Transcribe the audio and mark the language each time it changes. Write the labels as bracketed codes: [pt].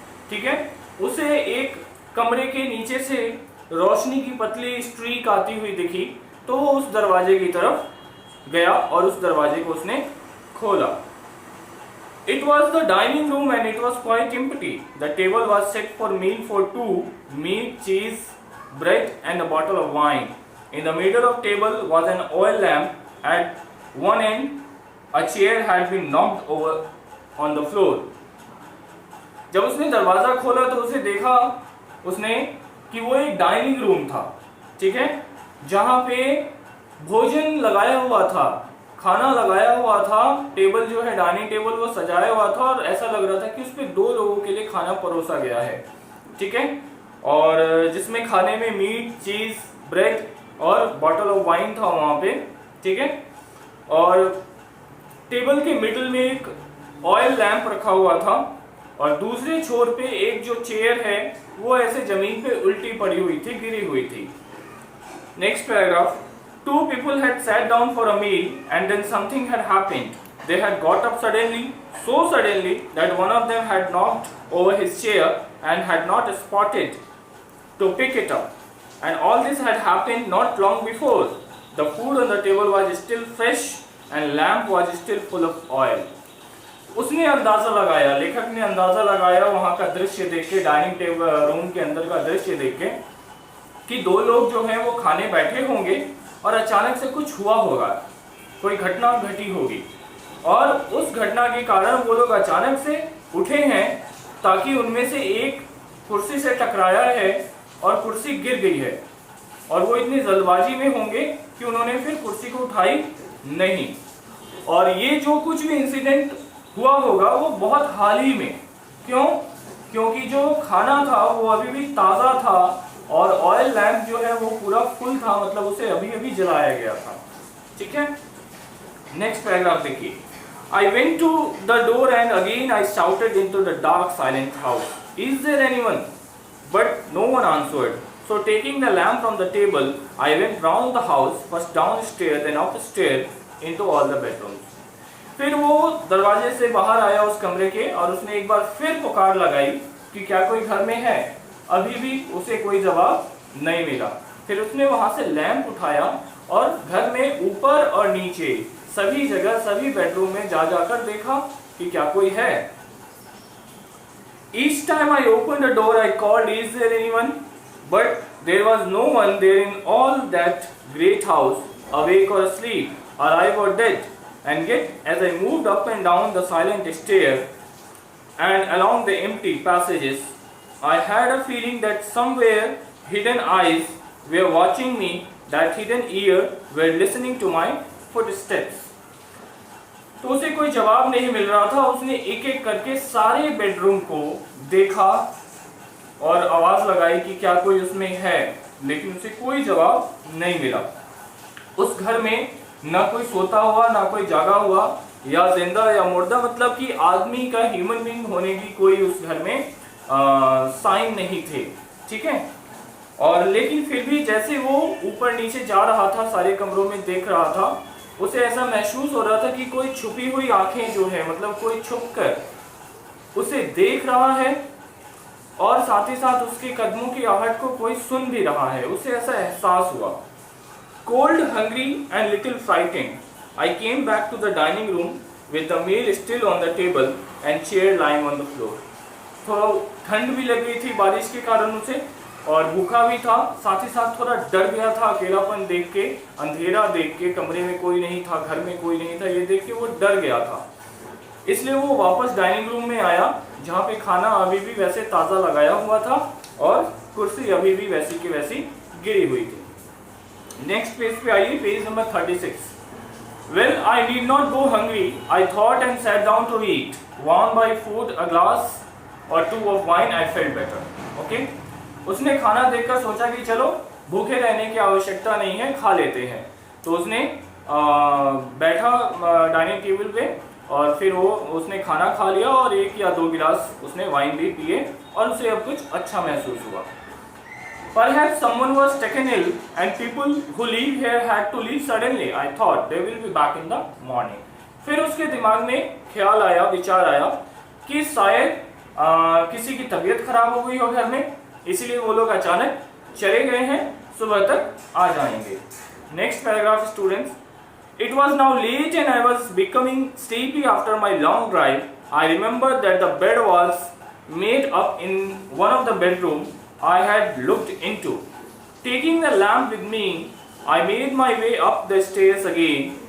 [hi] ठीक है, उसे एक कमरे के नीचे से रोशनी की पतली स्ट्रीक आती हुई दिखी, तो वो उस दरवाजे की तरफ गया और उस दरवाजे को उसने खोला। [en] It was the dining room and it was quite empty. The table was set for meal for two, meat, cheese, bread and a bottle of wine. In the middle of table was an oil lamp. At one end, a chair had been knocked over on the floor. [hi] जब उसने दरवाजा खोला तो उसे देखा उसने कि वो एक डाइनिंग रूम था। ठीक है, जहां पे भोजन लगाया हुआ था, खाना लगाया हुआ था, टेबल जो है डाइनिंग टेबल वो सजाया हुआ था, और ऐसा लग रहा था कि उस पे 2 लोगों के लिए खाना परोसा गया है। ठीक है, और जिसमें खाने में मीट, चीज, ब्रेड और बॉटल ऑफ वाइन था वहां पे। ठीक है, और टेबल के मिडिल में एक ऑयल लैंप रखा हुआ था, और दूसरे छोर पे एक जो चेयर है वो ऐसे जमीन पे उल्टी पड़ी हुई थी, गिरी हुई थी। [en] Next paragraph. Two people had sat down for a meal and then something had happened. They had got up suddenly, so suddenly that one of them had knocked over his chair and had not spotted to pick it up. And all this had happened not long before. The food on the table was still fresh and lamp was still full of oil. [hi] उसने अंदाजा लगाया, लेखक ने अंदाजा लगाया वहाँ का दृश्य देख के, डाइनिंग टेबल रूम के अंदर का दृश्य देख के, कि दो लोग जो हैं वो खाने बैठे होंगे और अचानक से कुछ हुआ होगा, कोई घटना घटी होगी और उस घटना के कारण वो लोग अचानक से उठे हैं ताकि उनमें से एक कुर्सी से टकराया है और कुर्सी गिर गई है और वो इतनी जल्दबाजी में होंगे कि उन्होंने फिर कुर्सी को उठाई नहीं। और ये जो कुछ भी इंसिडेंट हुआ होगा वो बहुत हाल ही में, क्यों? क्योंकि जो खाना था वो अभी भी ताज़ा था और ऑयल लैंप जो है वो पूरा फुल था, मतलब उसे अभी अभी जलाया गया था। ठीक है, नेक्स्ट पैराग्राफ देखिए। [en] I went to the door and again I shouted into the dark silent house, "Is there anyone?" But no one answered. So taking the lamp from the table, I went round the house, first downstairs then upstairs into all the bedrooms. [hi] फिर वो दरवाजे से बाहर आया उस कमरे के और उसने एक बार फिर पुकार लगाई कि क्या कोई घर में है। अभी भी उसे कोई जवाब नहीं मिला। फिर उसने वहां से लैंप उठाया और घर में ऊपर और नीचे सभी जगह सभी बेडरूम में जा जाकर देखा कि क्या कोई है। [en] Each time I opened the door, I called, "Is there anyone?" But there was no one there in all that great house, awake or asleep, alive or dead. And yet, as I moved up and down the silent stair and along the empty passages, I had a feeling that somewhere hidden eyes were watching me, that hidden ear were listening to my footsteps. [hi] तो उसे कोई जवाब नहीं मिल रहा था। उसने एक एक करके सारे बेडरूम को देखा और आवाज लगाई कि क्या कोई उसमें है, लेकिन उसे कोई जवाब नहीं मिला। उस घर में ना कोई सोता हुआ, ना कोई जागा हुआ, या जिंदा या मुर्दा, मतलब कि आदमी का ह्यूमन बीइंग होने की कोई उस घर में साइन नहीं थे। ठीक है, और लेकिन फिर भी जैसे वो ऊपर नीचे जा रहा था, सारे कमरों में देख रहा था, उसे ऐसा महसूस हो रहा था कि कोई छुपी हुई आंखें जो है, मतलब कोई छुपकर उसे देख रहा है और साथ ही साथ उसके कदमों की आहट को कोई सुन भी रहा है। उसे ऐसा एहसास हुआ। [en] Cold, hungry and little frightened, I came back to the dining room with the meal still on the table and chair lying on the floor. [hi] थोड़ा ठंड भी लग गई थी बारिश के कारण उसे, और भूखा भी था, साथ ही साथ थोड़ा डर गया था। अकेलापन देख के, अंधेरा देख के, कमरे में कोई नहीं था, घर में कोई नहीं था, ये देख के वो डर गया था। इसलिए वो वापस डाइनिंग रूम में आया जहाँ पे खाना अभी भी वैसे ताज़ा लगाया हुआ था और कुर्सी अभी भी वैसी की वैसी गिरी हुई थी। नेक्स्ट पेज पे आइए, page number 36। [en] Well, I need not go hungry, I thought and sat down to eat. Warmed by food, a glass or two of wine, I felt better. Okay? [hi] उसने खाना देखकर सोचा कि चलो भूखे रहने की आवश्यकता नहीं है, खा लेते हैं। तो उसने बैठा डाइनिंग टेबल पे और फिर उसने खाना खा लिया और एक या दो गिलास उसने वाइन भी पिए और उसे अब कुछ अच्छा महसूस हुआ। [en] Perhaps someone was taken ill and people who live here had to leave suddenly. I thought they will be back in the morning. [hi] फिर उसके दिमाग में ख्याल आया, विचार आया कि शायद किसी की तबीयत खराब हो गई हो घर में, इसलिए वो लोग अचानक चले गए हैं, सुबह तक आ जाएंगे। Next paragraph students. [en] It was now late and I was becoming sleepy after my long drive. I remembered that the bed was made up in one of the bedrooms I had looked into. Taking the lamp with me, I made my way up the stairs again.